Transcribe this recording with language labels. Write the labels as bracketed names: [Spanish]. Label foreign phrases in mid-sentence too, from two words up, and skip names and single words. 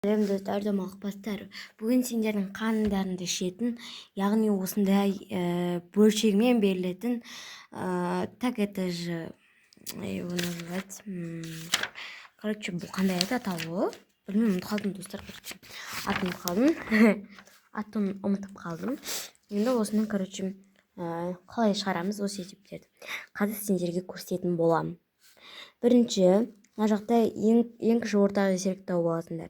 [Kazakh] Сәлем достар, домалықпастар. Бүгін сендердің қаныңдарыңды ішетін, яғни осындай бөлшегімен берілетін, [Russian] так это же, его называть, [Kazakh] короче, бұл қандай атауы? Білмеймін, ұмытып қалдым достар, атын ұмытып қалдым. Енді осының, короче, қалай шығарамыз осы есептерді. Қазір сендерге көрсететін боламын. Бірінші, мына жақта ең кіші ортақ еселік тауып аласыңдар.